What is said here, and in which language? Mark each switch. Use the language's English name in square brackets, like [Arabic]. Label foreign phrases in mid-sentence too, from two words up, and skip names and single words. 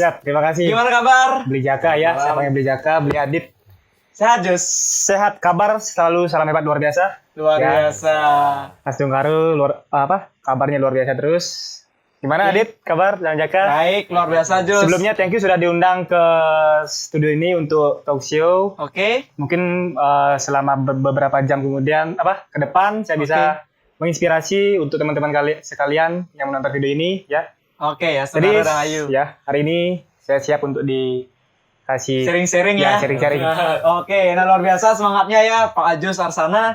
[Indonesian] Siap, terima kasih. Gimana kabar? Beli Jaka ya, siapa yang beli Jaka, beli Adit. Sehat Jos? Sehat, kabar selalu salam hebat luar biasa. Luar biasa. Mas Dungkaru kabarnya luar biasa terus. Gimana Adit, kabar dan Jaka? Baik, luar biasa Jos. Sebelumnya thank you sudah diundang ke studio ini untuk [English] talk show. [Indonesian] Oke. Mungkin selama beberapa jam kemudian ke depan saya bisa menginspirasi untuk teman-teman sekalian yang menonton video ini ya. Oke ya, Jadi saudara Rahayu. ya, hari ini saya siap untuk dikasih Sharing-sharing ya. sharing-sharing. Oke, nah luar biasa semangatnya ya Pak Ajos Arsana.